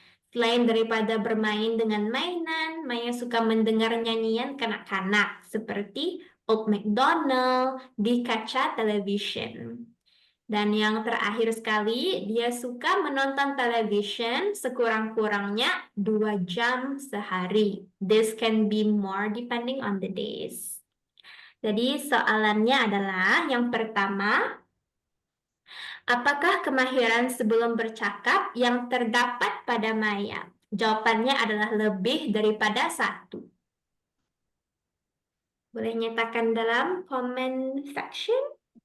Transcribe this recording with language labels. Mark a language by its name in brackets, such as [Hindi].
[Malay] Selain daripada bermain dengan mainan, Maya suka mendengar nyanyian kanak-kanak seperti Old MacDonald [English] di kaca television. [Malay] Dan yang terakhir sekali, dia suka menonton television sekurang-kurangnya 2 jam sehari. [English] This can be more depending on the days. [Malay] Jadi soalannya adalah yang pertama, apakah kemahiran sebelum bercakap yang terdapat pada Maya? Jawabannya adalah lebih daripada 1. Boleh nyatakan dalam comment section.